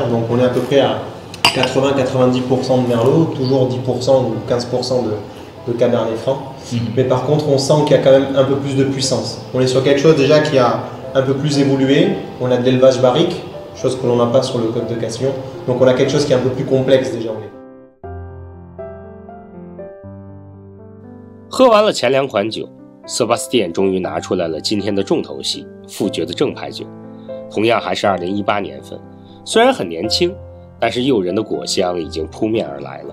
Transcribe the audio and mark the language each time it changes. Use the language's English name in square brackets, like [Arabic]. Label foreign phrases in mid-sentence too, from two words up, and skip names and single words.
[French] Donc on est à peu près à 80-90% de Merlot, toujours 10% ou 15% de Cabernet Franc. Mais par contre, on sent qu'il y a quand même un peu plus de puissance. On est sur quelque chose déjà qui a un peu plus évolué. On a de l'élevage barrique. chose que l'on n'a pas sur le Côte de Castillon. Donc on a quelque chose qui est un peu plus complexe déjà. [Chinese] 喝完了前2款酒，塞巴斯蒂安终于拿出来了今天的重头戏——富爵的正牌酒。同样还是2018年份，虽然很年轻，但是诱人的果香已经扑面而来了。